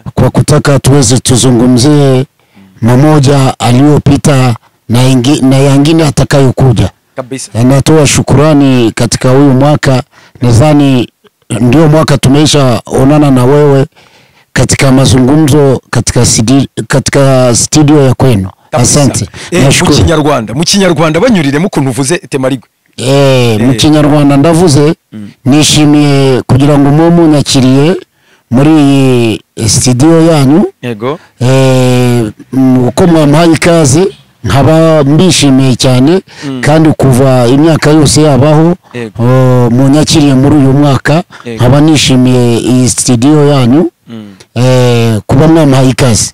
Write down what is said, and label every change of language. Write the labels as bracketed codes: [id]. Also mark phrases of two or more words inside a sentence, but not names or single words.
[sw] kwa kutaka tuweze tuzungumzie mamoja aliyopita na yangine atakayokuja kabisa. Natoa shukrani katika huyu mwaka, nadhani ndio mwaka tumeisha onana na wewe katika mazungumzo katika studio ya kwenu. Asante. [rw] Mu Kinyarwanda banyurire mu kuntu uvuze Temarigwe. Mu Kinyarwanda ndavuze nishimiye kugira ngo mumu nyakiriye muri studio yanyu. Yego. Uko mwampaye ikaze nkaba mbishimiye cyane kandi kuva imyaka yose yabaho mu nyakiriye muri uyu mwaka nkaba nishimiye iyi studio yanyu kuba mwampaye ikaze